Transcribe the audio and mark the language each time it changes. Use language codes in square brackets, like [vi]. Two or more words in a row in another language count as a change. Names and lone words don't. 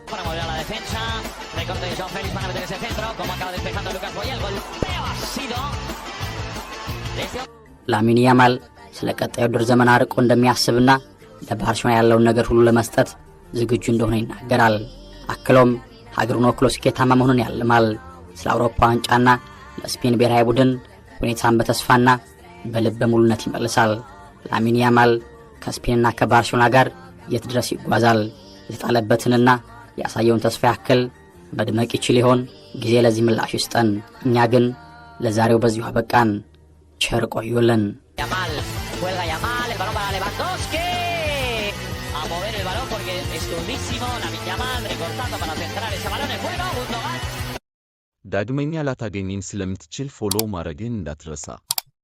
[am] ላሚን ያማል ስለ ቀጣዩ ውድድር ዘመን አርቆ እንደሚያስብና ለባርሴሎና ያለውን ነገር ሁሉ ለመስጠት ዝግጁ እንደሆነ ይናገራል። አክሎም ሀገሩን ወክሎ ስኬታማ መሆኑን ያልማል። ስለ አውሮፓ ዋንጫና ለስፔን ብሔራዊ ቡድን ሁኔታን በተስፋና በልበ ሙሉነት ይመልሳል። ላሚን ያማል ከስፔንና ከባርሴሎና ጋር የት ድረስ ይጓዛል? የተጣለበትንና ያሳየውን ተስፋ ያክል መድመቅ ይችል ይሆን? ጊዜ ለዚህ ምላሽ ይስጠን። እኛ ግን ለዛሬው በዚሁ አበቃን። ቸር ቆዩልን። [es] Yamal, juega Yamal, el balón para Lewandowski. A mover el balón porque es durísimo. Lamine Yamal recortando para centrar ese balón es bueno. Gundogan. [am] ዳግመኛ ላታገኘን ስለምትችል ፎሎ ማድረግን እንዳትረሳ።